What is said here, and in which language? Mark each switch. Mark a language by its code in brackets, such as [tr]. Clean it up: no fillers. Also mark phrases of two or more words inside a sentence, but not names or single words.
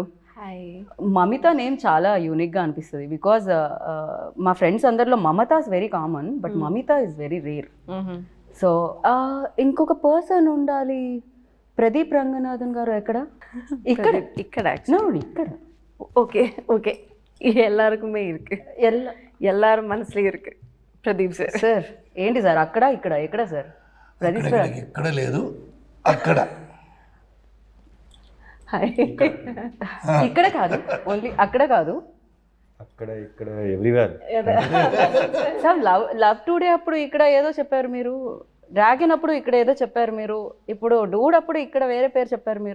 [te] మమిత నేమ్ చాలా యూనిక్గా అనిపిస్తుంది బికాజ్ మా ఫ్రెండ్స్ అందరిలో [en] Mamata is very common, but Mamita is very rare. [te] సో ఇంకొక పర్సన్ ఉండాలి. ప్రదీప్ రంగనాథన్ గారు ఎక్కడ? ఇక్కడ ఇక్కడ [ta] ஓகே ஓகே எல்லாருக்குமே இருக்கு, எல்லாரும் மனசுல இருக்கு. [te] ప్రదీప్ సార్. సార్ ఏంటి సార్ అక్కడ ఇక్కడ ఎక్కడ సార్? ప్రదీప్ సార్ ఇక్కడ లేదు, అక్కడ. ఇక్కడ కాదు, ఓన్లీ అక్కడ కాదు, అక్కడ ఇక్కడ ఎవ్రీవేర్. సార్ లవ్ టుడే అప్పుడు ఇక్కడ ఏదో చెప్పారు మీరు, డ్రాగన్ అప్పుడు ఇక్కడ ఏదో చెప్పారు మీరు, ఇప్పుడు డూడ్ అప్పుడు ఇక్కడ వేరే పేరు చెప్పారు మీరు.